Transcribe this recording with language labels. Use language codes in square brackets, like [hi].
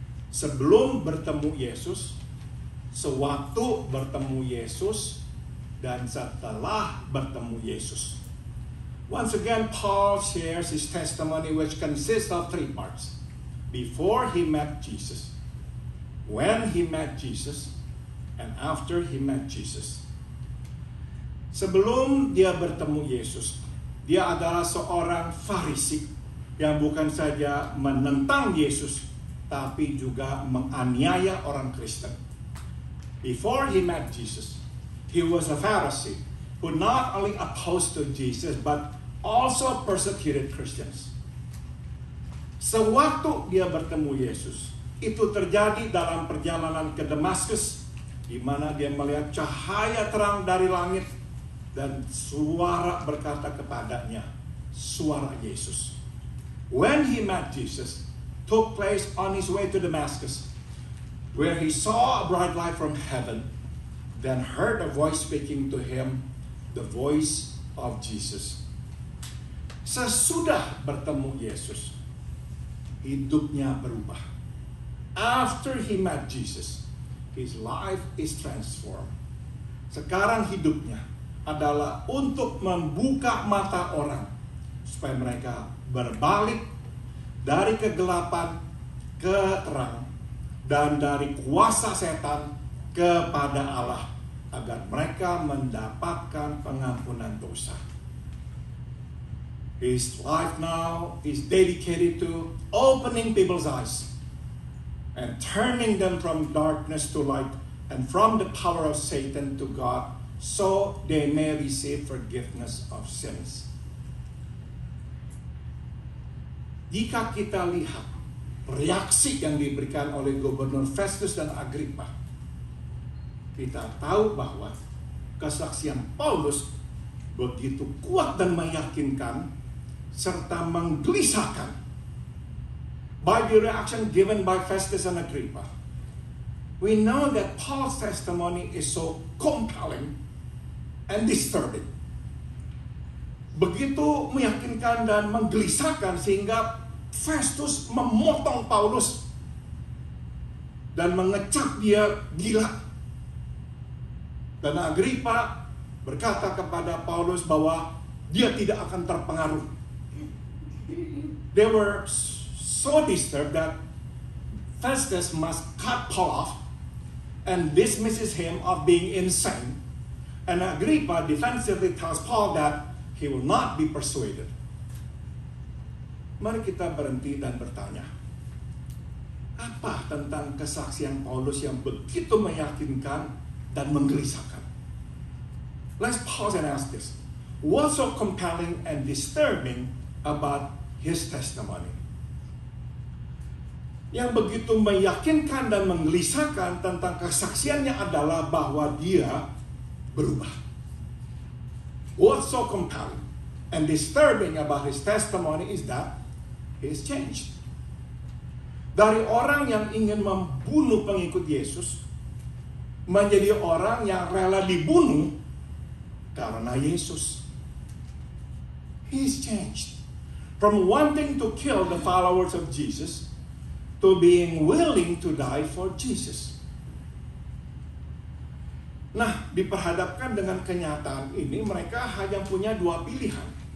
[id] Sebelum bertemu Yesus, sewaktu bertemu Yesus, dan setelah bertemu Yesus. [en] Once again, Paul shares his testimony which consists of 3 parts. Before he met Jesus, when he met Jesus, and after he met Jesus. [id] Sebelum dia bertemu Yesus, dia adalah seorang Farisi yang bukan saja menentang Yesus, tapi juga menganiaya orang Kristen. [en] Before he met Jesus, he was a Pharisee who not only opposed to Jesus, but also persecuted Christians. [id] Sewaktu dia bertemu Yesus, itu terjadi dalam perjalanan ke Damaskus, di mana dia melihat cahaya terang dari langit, dan suara berkata kepadanya, suara Yesus. [en] When he met Jesus, took place on his way to Damascus, where he saw a bright light from heaven, then heard a voice speaking to him, the voice of Jesus. [id] Sesudah bertemu Yesus, hidupnya berubah. [en] After he met Jesus, his life is transformed. [id] Sekarang hidupnya adalah untuk membuka mata orang supaya mereka berbalik dari kegelapan ke terang dan dari kuasa setan kepada Allah, agar mereka mendapatkan pengampunan dosa. [en] His life now is dedicated to opening people's eyes and turning them from darkness to light and from the power of Satan to God, so they may receive forgiveness of sins. [id] Jika kita lihat reaksi yang diberikan oleh Gubernur Festus dan Agrippa, kita tahu bahwa kesaksian Paulus begitu kuat dan meyakinkan serta menggelisahkan. [en] By the reaction given by Festus and Agrippa, we know that Paul's testimony is so compelling and disturbing. [id] Begitu meyakinkan dan menggelisahkan sehingga Festus memotong Paulus dan mengecap dia gila Dan Agripa berkata kepada Paulus bahwa dia tidak akan terpengaruh. [en] They were so disturbed that Festus must cut Paul off and dismisses him of being insane. And Agrippa defensively tells Paul that he will not be persuaded. [id] Mari kita berhenti dan bertanya, apa tentang kesaksian Paulus yang begitu meyakinkan dan menggelisahkan? [en] Let's pause and ask this. What's so compelling and disturbing about his testimony? [id] Yang begitu meyakinkan dan menggelisahkan tentang kesaksiannya adalah bahwa dia berubah. [en] What's so compelling and disturbing about his testimony is that he is changed. [id] Dari orang yang ingin membunuh pengikut Yesus menjadi orang yang rela dibunuh karena Yesus. [en] He is changed. From wanting to kill the followers of Jesus to being willing to die for Jesus. [id] Nah, diperhadapkan dengan kenyataan ini, mereka hanya punya dua pilihan.